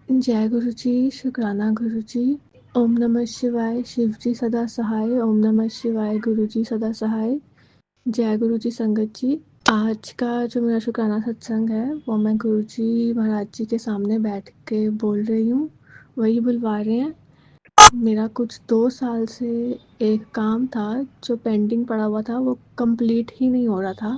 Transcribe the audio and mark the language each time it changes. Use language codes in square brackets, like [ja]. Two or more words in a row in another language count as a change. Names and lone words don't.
[hi] जय गुरु जी, शुक्राना गुरु जी। ओम नमः शिवाय, शिव जी सदा सहाय। ओम नमः शिवाय, गुरु जी सदा सहाय। जय गुरु जी संगत जी। आज का जो मेरा शुक्राना सत्संग है वो मैं गुरु जी महाराज जी के सामने बैठ के बोल रही हूँ। वही बुलवा रहे हैं। मेरा कुछ 2 साल से एक काम था जो पेंडिंग पड़ा हुआ था, वो कंप्लीट ही नहीं हो रहा था।